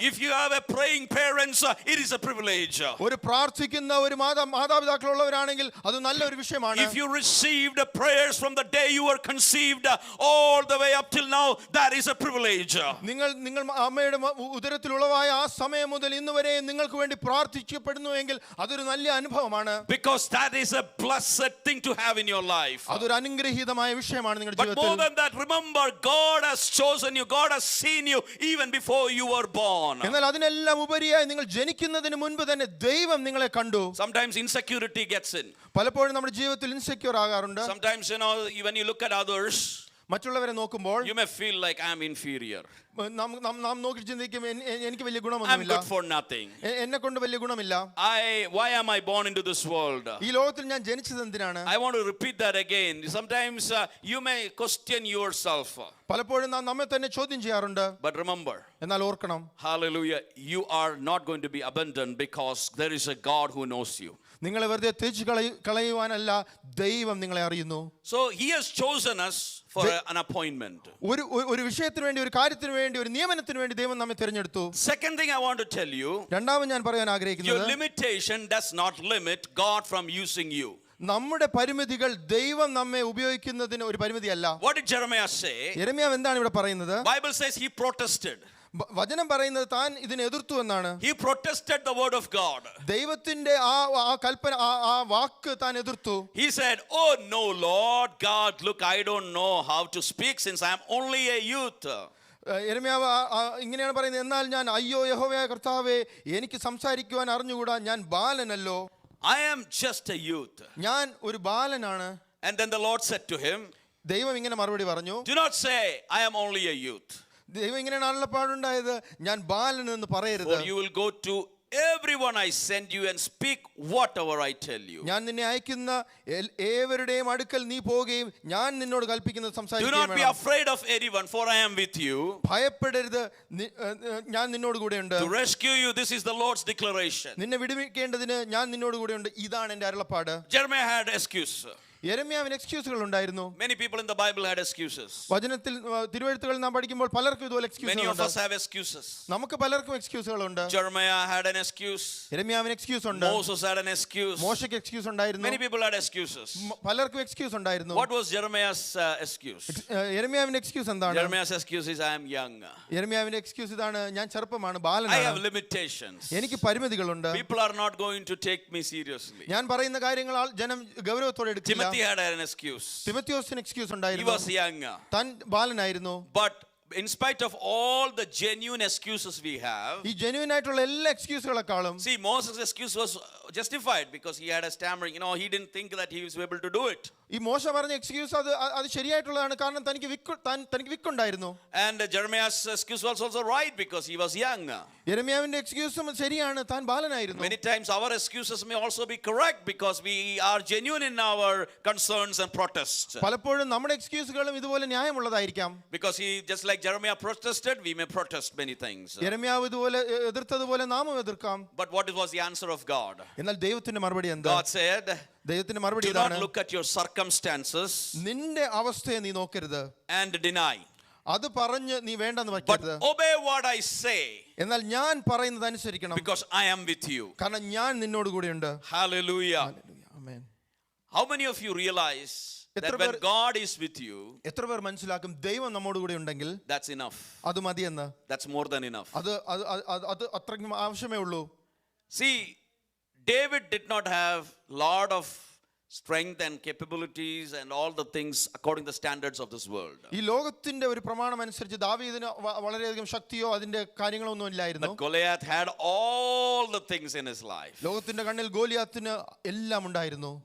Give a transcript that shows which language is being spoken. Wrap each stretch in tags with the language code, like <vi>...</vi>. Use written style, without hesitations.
<en>If you have a praying parents, it is a privilege.</en> <ml>ഒരു പ്രാർത്ഥിക്കുന്ന ഒരു മാതാപിതാക്കളുള്ളവരാണെങ്കിൽ അത് നല്ലൊരു വിഷയമാണ്.</ml> <en>If you received prayers from the day you were conceived all the way up till now, that is a privilege.</en> <ml>നിങ്ങൾ അമ്മയുടെ ഉദരത്തിൽ ഉളവായ ആ സമയം മുതൽ ഇന്ന് വരെ നിങ്ങൾക്ക് വേണ്ടി പ്രാർത്ഥിക്കപ്പെടുന്നുവെങ്കിൽ അതൊരു നല്ല അനുഭവമാണ്.</ml> <en>Because that is a blessed thing to have in your life.</en> <ml>അതൊരു അനുഗ്രഹീതമായ വിഷയമാണ് നിങ്ങളുടെ ജീവിതത്തിൽ.</ml> <en>But more than that, remember, God has chosen you. God has seen you even before you were born.</en> <ml>എന്നാൽ അതിനെല്ലാം ഉപരിയായി നിങ്ങൾ ജനിക്കുന്നതിന് മുൻപ് തന്നെ ദൈവം നിങ്ങളെ കണ്ടു.</ml> <en>Sometimes insecurity gets in.</en> <ml>പലപ്പോഴും നമ്മുടെ ജീവിതത്തിൽ ഇൻസെക്യൂർ ആകാറുണ്ട്.</ml> <en>Sometimes, when you look at others,</en> <ml>മറ്റുള്ളവരെ നോക്കുമ്പോൾ</ml> <en>you may feel like I am inferior.</en> <ml>നാം നോക്കി ചിന്തിക്കും, എനിക്ക് വലിയ</ml> <en>I'm</en> <ml>ഗുണമൊന്നുമില്ല,</ml> <en>good for nothing.</en> <ml>എന്നെ കൊണ്ട് വലിയ ഗുണമില്ല.</ml> <en>Why am I born into this world?</en> <ml>ഈ ലോകത്തിൽ ഞാൻ ജനിച്ചത് എന്തിനാണ്?</ml> <en>I want to repeat that again. Sometimes you may question yourself.</en> <ml>പലപ്പോഴും നാം നമ്മെ തന്നെ ചോദ്യം ചെയ്യാറുണ്ട്.</ml> <en>But remember,</en> <ml>എന്നാൽ ഓർക്കണം,</ml> <en>hallelujah, you are not going to be abandoned because there is a God who knows you.</en> <ml>നിങ്ങളെ വെറുതെ ത്യജിച്ച് കളയുവാനല്ല, ദൈവം നിങ്ങളെ അറിയുന്നു.</ml> <en>So he has chosen us for an appointment.</en> <ml>ഒരു വിഷയത്തിന് വേണ്ടി, ഒരു കാര്യത്തിന് വേണ്ടി, ഒരു നിയമനത്തിന് വേണ്ടി ദൈവം നമ്മെ തിരഞ്ഞെടുത്തു.</ml> <en>Second thing I want to tell you,</en> <ml>രണ്ടാമത് ഞാൻ പറയാൻ ആഗ്രഹിക്കുന്നത്,</ml> <en>your limitation does not limit God from using you.</en> <ml>നമ്മുടെ പരിമിതികൾ ദൈവം നമ്മെ ഉപയോഗിക്കുന്നതിന് ഒരു പരിമിതിയല്ല.</ml> <en>What did Jeremiah say?</en> <ml>യെരമ്യാവ് എന്താണ് ഇവിടെ പറയുന്നത്?</ml> <en>Bible says he protested.</en> <ml>വചനം പറയുന്നത് താൻ ഇതിനെ എതിർത്തു എന്നാണ്.</ml> <en>He protested the word of God.</en> <ml>ദൈവത്തിന്റെ ആ കൽപ്പന, ആ വാക്ക് താൻ എതിർത്തു.</ml> <en>He said, "Oh no, Lord God, look, I don't know how to speak since I am only a youth."</en> <ml>യെരമ്യാവ് ഇങ്ങനെയാണ് പറയുന്നത്, എന്നാൽ ഞാൻ അയ്യോ യഹോവയായ കർത്താവേ, എനിക്ക് സംസാരിക്കുവാൻ അറിഞ്ഞുകൂടാ, ഞാൻ ബാലനല്ലോ.</ml> <en>I am just a youth.</en> <ml>ഞാൻ ഒരു ബാലനാണ്.</ml> <en>And then the Lord said to him,</en> <ml>ദൈവം ഇങ്ങനെ മറുപടി പറഞ്ഞു,</ml> <en>"Do not say I am only a youth."</en> <ml>ദൈവം ഇങ്ങനെയാണ് അരുളപ്പാടുണ്ടായത്, ഞാൻ ബാലൻ എന്ന് പറയരുത്.</ml> <en>For you will go to everyone I send you and speak whatever I tell you.</en> <ml>ഞാൻ നിന്നെ അയക്കുന്ന ഏവരുടെയും അടുക്കൽ നീ പോവുകയും ഞാൻ നിന്നോട് കൽപ്പിക്കുന്നത്</ml> <en>Do</en> <ml>സംസാരിക്കുകയും</ml> <en>not be</en> <ml>വേണം.</ml> <en>afraid of anyone, for I am with you.</en> <ml>ഭയപ്പെടരുത്, ഞാൻ നിന്നോട് കൂടെയുണ്ട്.</ml> <en>To rescue you, this is the Lord's declaration.</en> <ml>നിന്നെ വിടുവിക്കേണ്ടതിന് ഞാൻ നിന്നോട് കൂടെയുണ്ട്, ഇതാണ് എന്റെ അരുളപ്പാട്.</ml> <en>Jeremiah had excuse.</en> <ml>യെരമ്യാവിന് എക്സ്ക്യൂസുകൾ ഉണ്ടായിരുന്നു.</ml> <en>Many people in the Bible had excuses.</en> <ml>വചനത്തിൽ തിരുവെഴുത്തുകൾ നാം പഠിക്കുമ്പോൾ പലർക്കും ഇതുപോലെ</ml> <en>Many of</en> <ml>എക്സ്ക്യൂസുകളുണ്ട്.</ml> <en>us have excuses.</en> <ml>നമുക്ക് പലർക്കും എക്സ്ക്യൂസുകളുണ്ട്.</ml> <en>Jeremiah had an excuse.</en> <ml>യെരമ്യാവിന് excuse ഉണ്ട്.</ml> <en>Moses had an excuse.</en> <ml>മോശയ്ക്ക് എക്സ്ക്യൂസ് ഉണ്ടായിരുന്നു.</ml> <en>Many people had excuses.</en> <ml>പലർക്കും എക്സ്ക്യൂസ് ഉണ്ടായിരുന്നു.</ml> <en>What was Jeremiah's excuse?</en> <ml>യെരമ്യാവിന്റെ excuse എന്താണ്?</ml> <en>Jeremiah's excuse is I am young.</en> <ml>യെരമ്യാവിന്റെ excuse ഇതാണ്, ഞാൻ ചെറുപ്പമാണ്,</ml> <en>I have</en> <ml>ബാലനാണ്,</ml> <en>limitations.</en> <ml>എനിക്ക് പരിമിതികളുണ്ട്.</ml> <en>People are not going to take me seriously.</en> <ml>ഞാൻ പറയുന്ന കാര്യങ്ങൾ ജനം ഗൗരവത്തോടെ എടുക്കില്ല.</ml> <en>Timothy had an excuse.</en> <ml>തിമോത്തിയോസിന് excuse</ml> <en>He</en> <ml>ഉണ്ടായിരുന്നു,</ml> <en>was young.</en> <ml>താൻ ബാലനായിരുന്നു.</ml> <en>But in spite of all the genuine excuses we have,</en> <ml>ഈ ജെന്യുവൻ ആയിട്ടുള്ള എല്ലാ എക്സ്ക്യൂസുകളെക്കാളും,</ml> <en>see, Moses' excuse was justified because he had a stammering. He didn't think that he was able to do it.</en> <ml>ഈ മോശ പറഞ്ഞ excuse അത് ശരിയായിട്ടുള്ളതാണ്, കാരണം തനിക്ക് വിക്കുണ്ടായിരുന്നു.</ml> <en>And Jeremiah's excuse was also right because he was young.</en> <ml>യെരമ്യാവിന്റെ എക്സ്ക്യൂസും ശരിയാണ്, താൻ ബാലനായിരുന്നു.</ml> <en>Many times our excuses may also be correct because we are genuine in our concerns and protests.</en> <ml>പലപ്പോഴും നമ്മുടെ എക്സ്ക്യൂസുകളും ഇതുപോലെ ന്യായമുള്ളതായിരിക്കാം.</ml> <en>Because he, just like Jeremiah protested, we may protest many things.</en> <ml>യെരമ്യാവ് ഇതുപോലെ എതിർത്തതുപോലെ നാമും എതിർക്കാം.</ml> <en>But what was the answer of God?</en> <ml>എന്നാൽ ദൈവത്തിന്റെ മറുപടി എന്താ?</ml> <en>God said,</en> <ml>ദൈവത്തിന്റെ മറുപടി</ml> <en>"Do not</en> <ml>ഇതാണ്,</ml> <en>look at your circumstances</en> <ml>നിന്റെ അവസ്ഥയെ നീ നോക്കരുത്,</ml> <en>and deny,</en> <ml>അത് പറഞ്ഞ് നീ വേണ്ടെന്ന്</ml> <en>but</en> <ml>വയ്ക്കരുത്,</ml> <en>obey what I say,</en> <ml>എന്നാൽ ഞാൻ പറയുന്നത് അനുസരിക്കണം,</ml> <en>because I am with you."</en> <ml>കാരണം ഞാൻ നിന്നോട് കൂടെയുണ്ട്.</ml> <en>Hallelujah.</en> <ml>Amen.</ml> <en>How many of you realize that when God is with you,</en> <ml>എത്ര പേർ മനസ്സിലാക്കും ദൈവം നമ്മോട് കൂടെ ഉണ്ടെങ്കിൽ</ml> <en>that's enough?</en> <ml>അത് മതിയെന്ന്?</ml> <en>That's more than enough.</en> <ml>അത് അത്രയ്ക്കും ആവശ്യമേ ഉള്ളൂ.</ml> <en>See, David did not have lot of strength and capabilities and all the things according to the standards of this world.</en> <ml>ഈ ലോകത്തിന്റെ ഒരു പ്രമാണം അനുസരിച്ച് ദാവീദിന് വളരെയധികം ശക്തിയോ അതിന്റെ കാര്യങ്ങളോ ഒന്നും ഇല്ലായിരുന്നു.</ml> <en>But Goliath had all the things in his life.</en> <ml>ലോകത്തിന്റെ കണ്ണിൽ ഗോലിയാത്തിന് എല്ലാം ഉണ്ടായിരുന്നു.</ml>